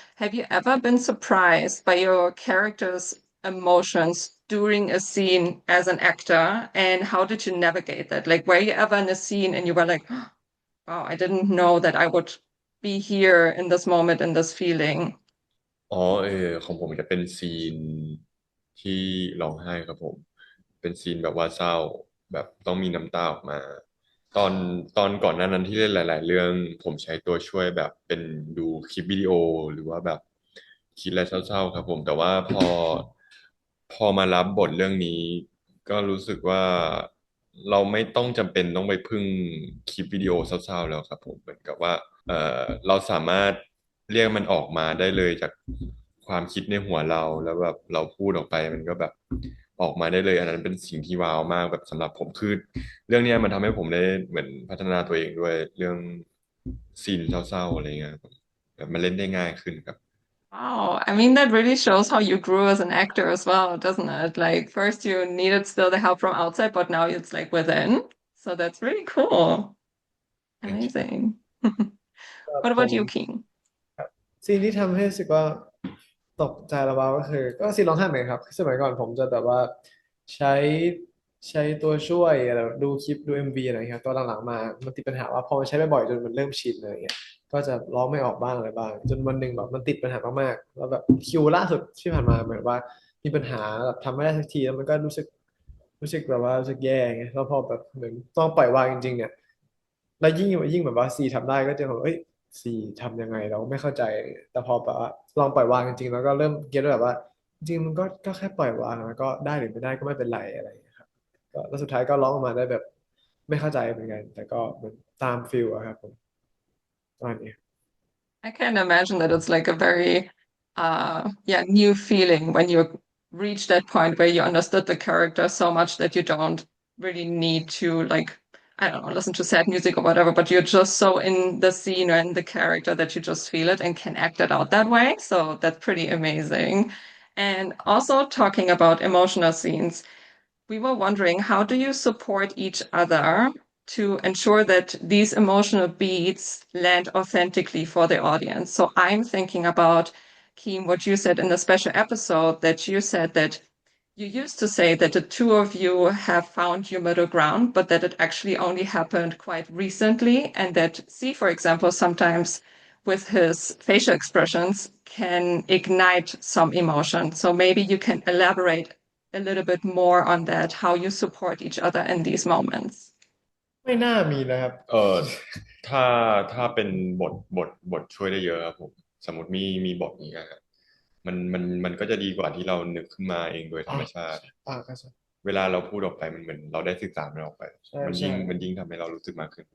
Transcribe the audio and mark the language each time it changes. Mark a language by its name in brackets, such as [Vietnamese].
[English] Have you ever been surprised by your character's emotions during a scene as an actor? And how did you navigate that? Like, were you ever in a scene and you were like, wow, I didn't know that I would be here in this moment, in this feeling. [Thai] อ๋อของผมจะเป็นซีนที่ร้องไห้ครับผมเป็นซีนแบบว่าเศร้าแบบต้องมีน้ำตาออกมาตอนตอนก่อนหน้านั้นที่เล่นหลายๆเรื่องผมใช้ตัวช่วยแบบเป็นดูคลิปวิดีโอหรือว่าแบบคิดอะไรเศร้าๆครับผมแต่ว่า พอมารับบทเรื่องนี้ก็รู้สึกว่าเราไม่ต้องจำเป็นต้องไปพึ่งคลิปวิดีโอเศร้าๆแล้วครับผมเหมือนกับว่าเราสามารถเรียกมันออกมาได้เลยจากความคิดในหัวเราแล้วแบบเราพูดออกไปมันก็แบบออกมาได้เลยอันนั้นเป็นสิ่งที่ว้าวมากแบบสำหรับผมคือเรื่องเนี้ยมันทำให้ผมได้เหมือนพัฒนาตัวเองด้วยเรื่องซีนเศร้าๆอะไรเงี้ยครับแบบมันเล่นได้ง่ายขึ้นครับ [English] Wow, I mean, that really shows how you grew as an actor as well, doesn't it? Like, first you needed still the help from outside, but now it's like within. So that's really cool. Amazing. [Thai] ครับ [English] What [Thai] ผ [English] about [Thai] ม [English] you, King? [Thai] ซีนที่ทำให้รู้สึกว่าตกใจระบาก็คือก็ซีนร้องไห้เหมือนกันครับสมัยก่อนผมจะแบบว่าใช้ใช้ตัวช่วยอะไรดูคลิปดูMVอะไรครับตัวหลังๆมามันติดปัญหาว่าพอมันใช้บ่อยๆจนมันเริ่มชินอะไรเงี้ยก็จะร้องไม่ออกบ้างอะไรบ้างจนวันหนึ่งแบบมันติดปัญหามากๆแล้วแบบคิวล่าสุดที่ผ่านมาเหมือนว่ามีปัญหาแบบทำไม่ได้สักทีแล้วมันก็รู้สึ กแบบว่ารู้สึกแย่ไงแล้วพอแบบเหมือนต้องปล่อยวางจริงๆเนี่ยแล้วยิ่งแบบว่าซีทำได้ก็จะแบบเอ้ย สี่ทำยังไงเราไม่เข้าใจแต่พอแบบว่าลองปล่อยวางจริงๆแล้วก็เริ่มเก็ตแบบว่าจริงๆมันก็แค่ปล่อยวางแล้วก็ได้หรือไม่ได้ก็ไม่เป็นไรอะไรอย่างเงี้ยครับก็แล้วสุดท้ายก็ร้องออกมาได้แบบไม่เข้าใจเหมือนกันแต่ก็เหมือนตามฟิลอะครับผมประมาณนี้ [English] I can imagine that it's like a very yeah, new feeling when you reach that point where you understood the character so much that you don't really need to like I don't know, listen to sad music or whatever, but you're just so in the scene or in the character that you just feel it and can act it out that way. So that's pretty amazing. And also talking about emotional scenes, we were wondering, how do you support each other to ensure that these emotional beats land authentically for the audience? So I'm thinking about, Keem, what you said in the special episode, that you said that you used to say that the two of you have found your middle ground, but that it actually only happened quite recently, and that C, for example, sometimes with his facial expressions can ignite some emotion. So maybe you can elaborate a little bit more on that, how you support each other in these moments. [Thai] ไม่น่ามีนะครับ เออถ้าถ้าเป็นบทช่วยได้เยอะครับผมสมมติมีบทนี้ครับมันก็จะดีกว่าที่เรานึกขึ้นมาเองโดยธรรมชาติ ก็ใช่ เวลาเราพูดออกไปมันเหมือนเราได้ศึกษามันออกไป ใช่ มัน ใช่ ยิ่งทำให้เรารู้สึกมากขึ้น